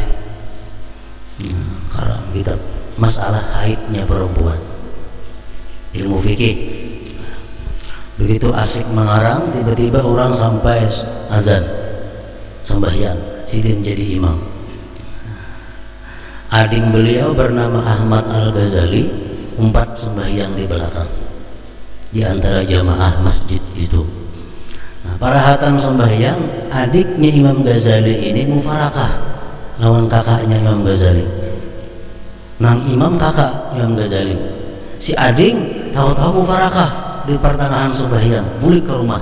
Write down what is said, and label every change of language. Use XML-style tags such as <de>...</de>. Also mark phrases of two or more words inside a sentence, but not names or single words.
<bjn>Karang kitab masalah haidnya perempuan, ilmu fikih. Begitu asik mengarang, tiba-tiba orang sampai azan sembahyang, sidin jadi imam. Adik beliau bernama Ahmad Al-Ghazali umpat sembahyang di belakang, di antara jamaah masjid itu. Nah, para hatam sembahyang, adiknya Imam Ghazali ini mufarakah lawan kakaknya Imam Ghazali. Nang imam kakak Imam Ghazali, si ading tahu-tahu mufarakah di pertengahan sembahyang, balik ke rumah.</bjn>